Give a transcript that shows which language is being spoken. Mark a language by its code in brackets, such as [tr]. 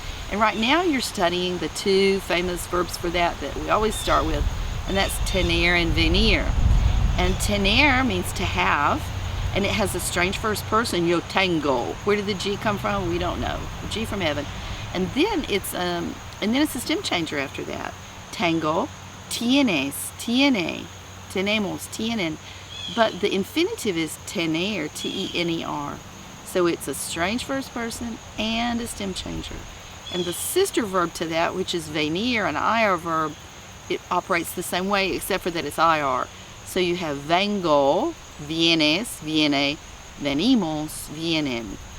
[en] And right now you're studying the 2 famous verbs for that we always start with, and that's tener and venir. And tener means to have, and it has a strange first person, [es] yo tengo. [en] Where did the G come from? We don't know. G from heaven. And then it's a stem changer after that. [es] Tengo, tienes, tiene, tenemos, tienen. [en] But the infinitive is tener, T-E-N-E-R. So it's a strange first person and a stem changer. And the sister verb to that, which is venir, an IR verb, it operates the same way except for that it's IR. [es] So you have vengo, vienes, viene, venimos, vienen.